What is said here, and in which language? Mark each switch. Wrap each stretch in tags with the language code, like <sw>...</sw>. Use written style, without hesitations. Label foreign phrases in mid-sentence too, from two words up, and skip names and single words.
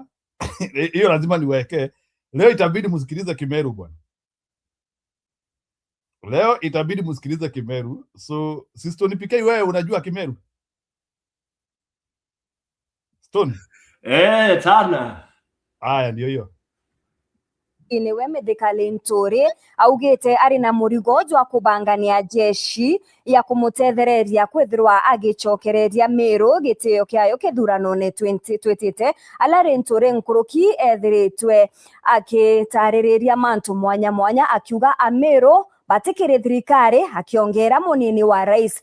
<sw>Hiyo lazima niweke. Leo itabidi msikilize Kimeru bwana. Leo itabidi msikilize Kimeru. So si Stone PK, wewe unajua Kimeru? Stone? Sana. Aya, ndio hiyo.</sw> <mer>Niwe Medikali Nturi augite ari na murigo jwa kubangania jeshi ya kumutethereria kwithirwa agicokereria Meru gitio kiayo kithurano ne 2020 alari Nturi nkuruki ethiritwe akitaririria mantu mwanya mwanya akiuga Ameru batikire thirikari, akiongera munini wa rais</mer>